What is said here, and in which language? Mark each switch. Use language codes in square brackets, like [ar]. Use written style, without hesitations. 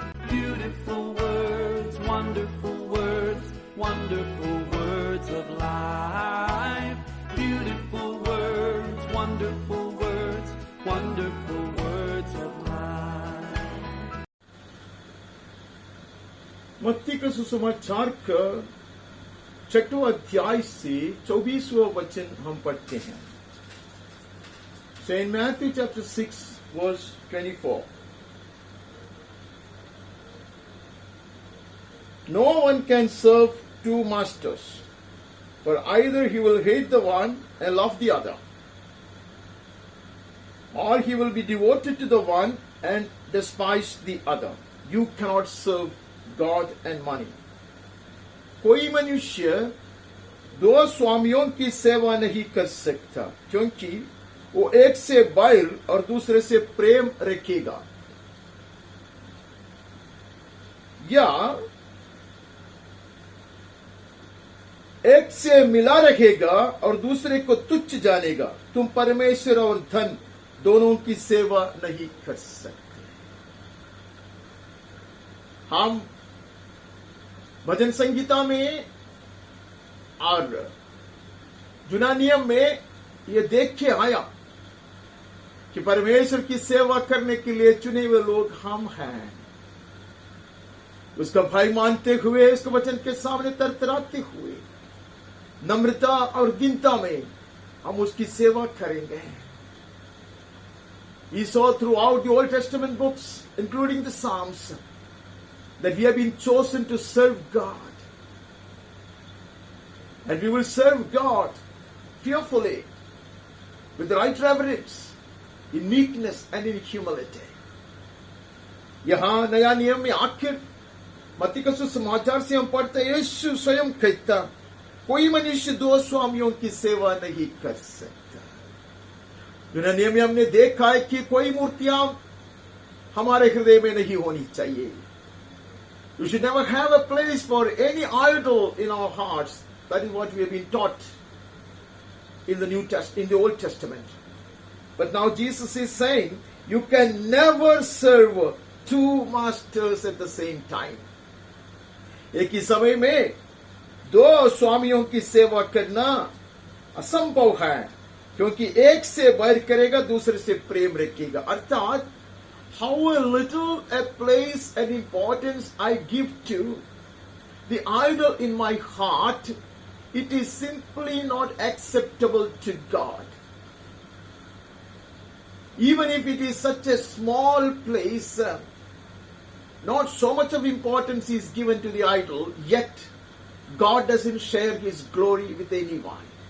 [en] Beautiful words, wonderful words, wonderful words of life. Beautiful words, wonderful words, wonderful words of life. [hi] मत्ती का सुसमाचार का 6वां अध्याय से 24वां वचन हम पढ़ते हैं. [en] So in Matthew chapter 6 verse 24. No one can serve two masters, for either he will hate the one and love the other, or he will be devoted to the one and despise the other. You cannot serve God and money. [hi] कोई मनुष्य दो स्वामियों की सेवा नहीं कर सकता, क्योंकि वो एक से बैर और दूसरे से प्रेम रखेगा, या एक से मिला रहेगा और दूसरे को तुच्छ जानेगा. तुम परमेश्वर और धन दोनों की सेवा नहीं कर सकते. हम भजन संगीता में और जुना नियम में ये देख के आया कि परमेश्वर की सेवा करने के लिए चुने हुए लोग हम हैं. उसका भय मानते हुए, उसके वचन के सामने तरतराते हुए, नम्रता और दीनता में हम उसकी सेवा करेंगे. [en] We saw throughout the Old Testament books, including the Psalms, that we have been chosen to serve God. And we will serve God fearfully, with the right reverence, in meekness and in humility. [hi] यहां नया नियम में आखिर मत्ती का सुसमाचार से हम पढ़ते हैं, यीशु स्वयं कहता, कोई मनुष्य दो स्वामियों की सेवा नहीं कर सकता. जुना नियम में हमने देखा है कि कोई मूर्तियां हमारे हृदय में नहीं होनी चाहिए. [en] We should never have a place for any idol in our hearts. That is what we have been taught in the Old Testament. But now Jesus is saying, you can never serve two masters at the same time. [hi] एक ही समय में दो स्वामियों की सेवा करना असंभव है, क्योंकि एक से बैर करेगा, दूसरे से प्रेम रखेगा. अर्थात [en] how little a place and importance I give to the idol in my heart, it is simply not acceptable to God. Even if it is such a small place, not so much of importance is given to the idol, yet God doesn't share His glory with anyone.